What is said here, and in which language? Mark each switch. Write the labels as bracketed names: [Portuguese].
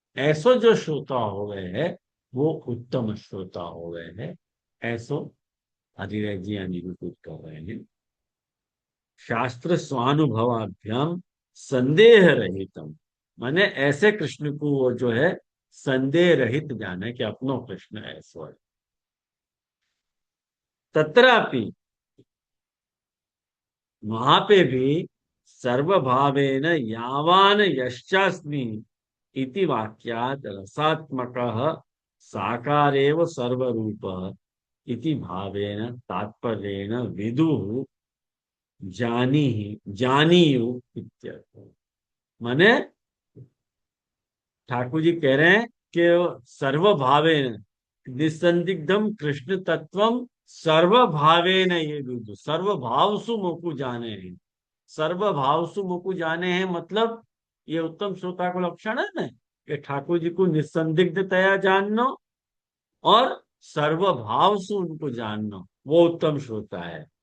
[Hindi] ऐसो जो श्रोता हो गए है वो उत्तम श्रोता हो गए हैं, ऐसो हरिराय जी निरूपित कर रहे हैं। [Sanskrit] शास्त्र स्वानुभवाभ्याम संदेह रहितम, [Hindi] माने ऐसे कृष्ण को वो जो है संदेह रहित जाने कि अपनो कृष्ण ऐसो है। [Sanskrit] तत्रापि वहां पे भी सर्वभावेन यावान यश्चास्मि इति वाक्यात् रसात्मकः साकारेव सर्वरूपः इति भावेन तात्पर्येण विदुः जानीयु इत्यर्थ। [Hindi] माने ठाकुर जी कह रहे हैं कि [Sanskrit] सर्वभावेन निसंदिग्धम कृष्ण तत्वम सर्वभावेन ये विदु, [Hindi] सर्वभावसु मोकु जाने हैं। सर्वभावसु मोकु जाने हैं मतलब ये उत्तम श्रोता को लक्षण है ना, कि ठाकुर जी को निसंदिग्धतया जानना और सर्वभावसु उनको जानना, वो उत्तम श्रोता है।